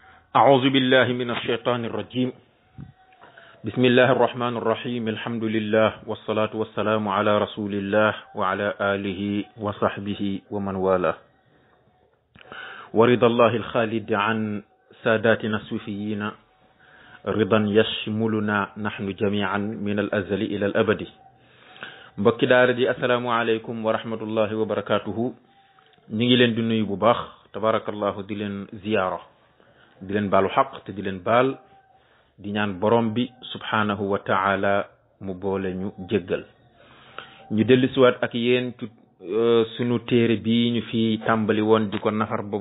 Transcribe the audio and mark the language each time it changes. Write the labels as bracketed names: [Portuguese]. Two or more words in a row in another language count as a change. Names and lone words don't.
[Arabic] أعوذ بالله من الشيطان الرجيم بسم الله الرحمن الرحيم الحمد لله والصلاة والسلام على رسول الله وعلى آله وصحبه ومن والاه ورضا الله الخالد عن ساداتنا الصوفيين رضا يشملنا نحن جميعا من الأزل إلى الأبد [Wolof] mbokki daara ji [Arabic] السلام عليكم ورحمة الله وبركاته [Wolof] ñi ngi leen di nuyu bu baax tabarakallahu di leen ziyaara di leen baalu xaq te di leen baal di ñaan borom bi subhanahu [Arabic] وتعالى [Wolof] mu boole ñu jéggal ñu dellusiwaat ak yéen ci sunu téere bi ñu fi tàmbali woon di ko nafar boobu